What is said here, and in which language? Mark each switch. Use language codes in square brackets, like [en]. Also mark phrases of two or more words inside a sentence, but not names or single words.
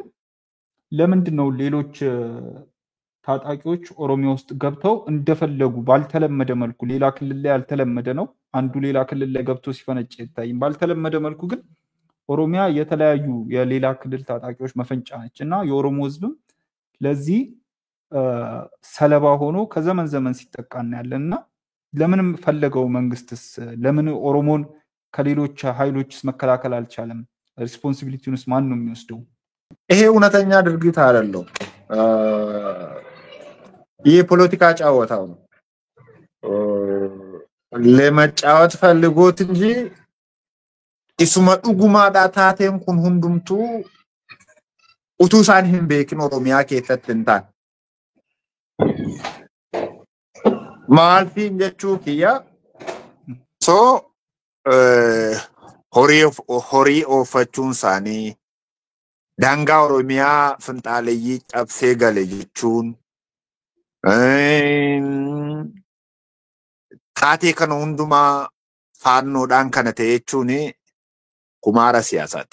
[am] ለምንድነው ሌሎች ታጣቂዎች ኦሮሚያ ውስጥ ገብተው እንደፈለጉ ባልተለመደ መልኩ ሌላ ክልል ላይ ያልተለመደ ነው አንዱ ሌላ ክልል ላይ ገብቶ ሲፈነጭ ይታያል። ባልተለመደ መልኩ ግን ኦሮሚያ የተለያዩ የሌላ ክልል ታጣቂዎች መፈንጫ ነችና የኦሮሞ ህዝብም ለዚህ ሰለባ ሆኖ ከዘመን ዘመን ሲጠቃና ያለና ለምንም ፈለገው መንግስትስ ለምን ኦሮሞን ከሌሎች ኃይሎችስ መከላከል አልቻለም? ሪስፖንሲቢሊቲውንስ ማን ነው የሚወስደው? ይሄ እውነተኛ ድርጊት አይደለም። ይሄ ፖለቲካ ጫወታው ነው። ለመጫወት ፈልጎት እንጂ [om] isuma dhugumaadha taateen kun hundumtuu utuu isaan hin beekin oromiyaa keessatti hin taane. Maalfiin jechuu kiyya horii oofachuun isaanii daangaa oromiyaa finxaaleeyyii cabsee gale jechuun taatee kana hundumaa faannoodhaan kana ta'e jechuun kumaara siyaasaati.